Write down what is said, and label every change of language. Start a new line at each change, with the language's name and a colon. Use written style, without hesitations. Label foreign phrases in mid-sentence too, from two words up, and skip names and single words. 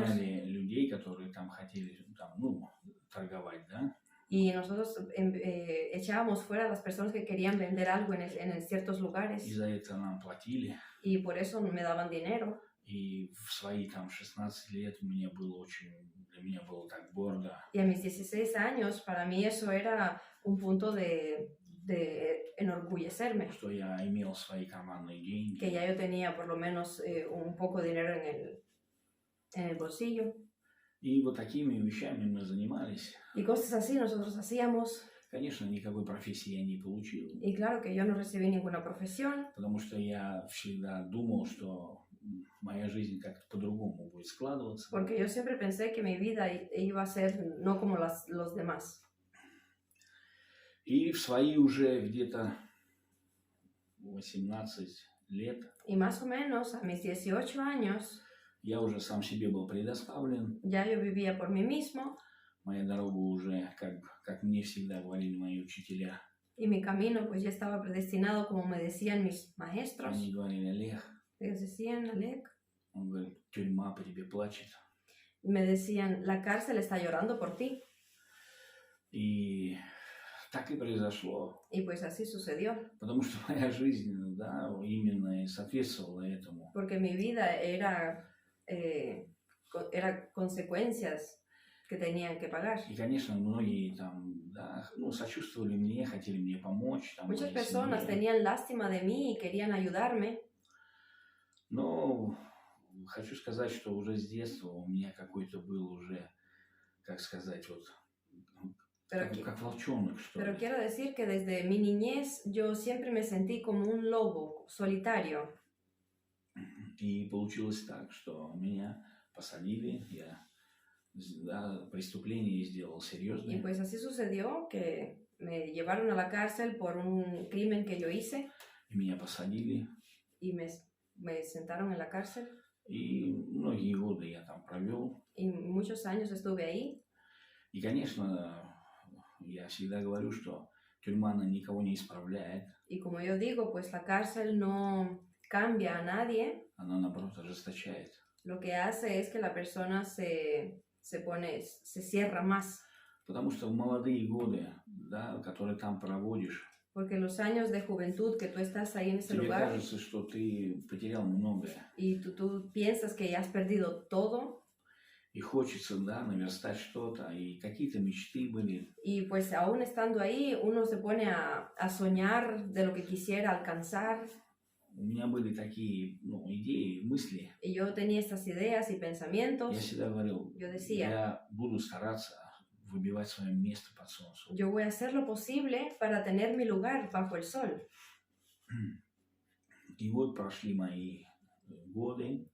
Russian: прогоняли людей, которые там хотели там, ну, торговать, да.
Spanish: Y nosotros echábamos fuera a las personas que querían vender algo en ciertos lugares.
Russian: И за это нам платили.
Spanish: Y por eso me daban dinero.
Russian: И в свои там 16 лет мне было очень, для меня было так гордо.
Spanish: Y a mis 16 años, para mí eso era un punto de enorgullecerme.
Russian: Что я имел свои карманные деньги.
Spanish: Que ya yo tenía por lo menos un poco de dinero en el bolsillo.
Russian: И вот такими вещами мы занимались.
Spanish: Y cosas así nosotros hacíamos.
Russian: Конечно, никакой профессии я не получил.
Spanish: Y claro que yo no recibí ninguna profesión.
Russian: Потому что я всегда думал, что моя жизнь как-то по-другому будет складываться.
Spanish: Porque yo siempre pensé que mi vida iba a ser no como los demás.
Russian: И в свои уже где-то 18 лет
Spanish: Y más o menos a mis 18 años
Russian: я уже сам себе был предоставлен.
Spanish: ya yo vivía por mí mismo.
Russian: Моя дорога уже, как мне всегда говорили мои учителя.
Spanish: Y mi camino pues ya estaba predestinado, como me decían mis maestros.
Russian: Они говорили: Олег,
Spanish: Ellos decían, Alec.
Russian: он говорит, тюрьма по тебе плачет.
Spanish: Me decían, la cárcel está llorando por ti.
Russian: И так и произошло.
Spanish: Y pues así sucedió.
Russian: Потому что моя жизнь, да, именно и соответствовала этому.
Spanish: Porque mi vida era consecuencias que tenían que pagar.
Russian: И, конечно, многие там, да, ну, сочувствовали мне, хотели мне помочь. Там,
Spanish: Muchas personas tenían lástima de mí y querían ayudarme.
Russian: Но хочу сказать, что уже с детства у меня какой-то был уже, как сказать, вот,
Spanish: Pero,
Russian: как волчонок, что
Spanish: pero
Russian: ли.
Spanish: quiero decir que desde mi niñez yo siempre me sentí como un lobo solitario.
Russian: И получилось так, что меня посадили, я преступление сделал
Spanish: Y
Russian: серьезное,
Spanish: pues así sucedió que me llevaron a la cárcel por un crimen que yo hice
Russian: и меня посадили,
Spanish: y me sentaron en la cárcel
Russian: и многие годы я там провел.
Spanish: y muchos años estuve ahí.
Russian: И, конечно, я всегда говорю, что тюрьма, она никого не исправляет,
Spanish: Y como yo digo, pues la cárcel no cambia a nadie.
Russian: она, наоборот, ожесточает.
Spanish: Lo que hace es que la persona se cierra más.
Russian: Потому что в молодые годы, да, которые там проводишь,
Spanish: Porque los años de juventud que tú estás ahí en ese
Russian: тебе
Spanish: lugar
Russian: кажется, что ты потерял многое.
Spanish: y tú piensas que ya has perdido todo.
Russian: И хочется, да, наверстать что-то, и какие-то мечты были.
Spanish: Y pues aún estando ahí, uno se pone a soñar de lo que quisiera alcanzar.
Russian: У меня были такие, идеи, мысли.
Spanish: Y yo tenía estas ideas y
Russian: Я
Spanish: pensamientos.
Russian: всегда говорил,
Spanish: Yo decía,
Russian: я буду стараться выбивать свое место под солнцем.
Spanish: yo voy a hacer lo posible para tener mi lugar bajo el sol.
Russian: И вот прошли мои годы.